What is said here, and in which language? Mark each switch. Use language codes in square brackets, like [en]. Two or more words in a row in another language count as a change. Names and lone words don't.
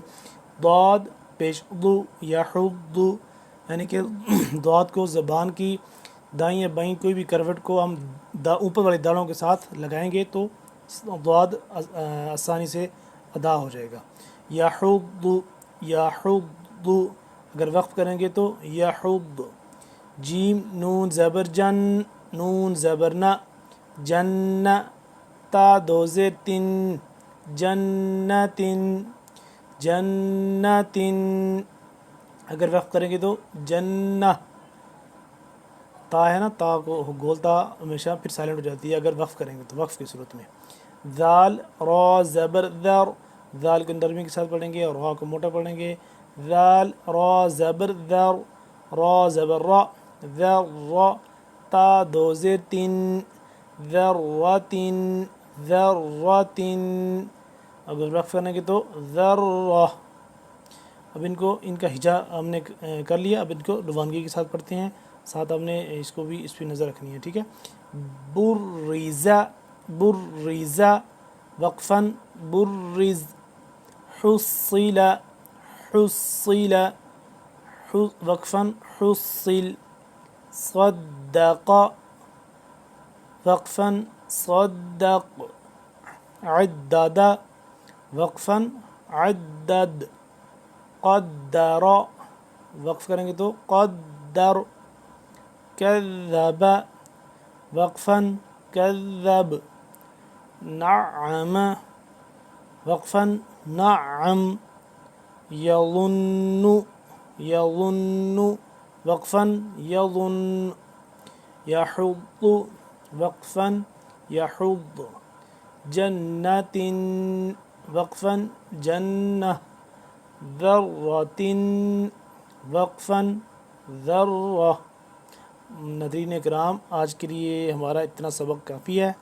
[ur] ضاد پیش ضو، یحض، یعنی کہ ضاد کو زبان کی دائیں یا بائیں کوئی بھی کروٹ کو ہم اوپر والے دانتوں کے ساتھ لگائیں گے تو ضاد آسانی سے ادا ہو جائے گا. یحض یحض، اگر وقف کریں گے تو یحض. جیم نون زبر جن، نون زبر نہ، جن. تا دو زیر تن، جنتن جنتن، اگر وقف کریں گے تو جنہ. تا ہے نا، تا کو گولتا ہمیشہ پھر سائلنٹ ہو جاتی ہے اگر وقف کریں گے تو وقف کی صورت میں. ذال را زبر ذر، ذال کو نرمی کے ساتھ پڑھیں گے اور را کو موٹا پڑھیں گے. ذال را زبر ذر، را زبر را، ذر. تا دو زیر تین، ذرتن ذرتن، اگر وقف کریں گے تو ذرہ. اب ان کا ہجا ہم نے کر لیا، اب ان کو روانگی کے ساتھ پڑھتے ہیں، ساتھ ہم نے اس کو بھی اس پہ نظر رکھنی ہے. ٹھیک ہے. [ar] برزا برزا وقفاً، برز. حصل حصل وقفاً، حصل. صدق وقفاً، صدق. عدد وقفاً، عدد. [ur] قدر وقف کریں گے تو قدر. [ar] کذب وقفاً، کذب. نعم وقفاً، نعم. یظن یظن وقفاً، یظن. یحض وقفاً، یحض. جنت وقفاً، جنہ. ذرۃ وقفاً، ذرہ. [ur] ناظرین اکرام، آج کے لیے ہمارا اتنا سبق کافی ہے.